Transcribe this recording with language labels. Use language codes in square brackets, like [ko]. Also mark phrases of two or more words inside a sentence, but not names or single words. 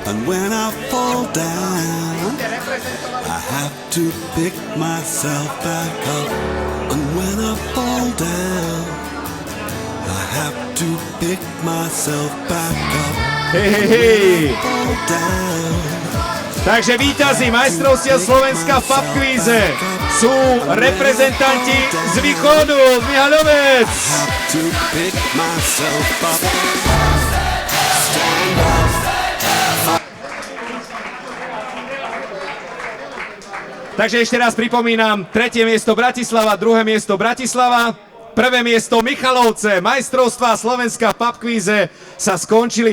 [en] when I fall down, I have to pick myself back up. And when I fall down, I have to pick myself back up. [sk] Hej. [en] Fall down. [sk] Takže víťazi majstrovstiev Slovenska v pub kvíze sú reprezentanti z východu, z Mihaľovec. [en] Have to pick myself up. [sk] Takže ešte raz pripomínam, 3. miesto Bratislava, 2. miesto Bratislava, 1. miesto Michalovce, majstrovstvá Slovenska v pub kvíze sa skončili.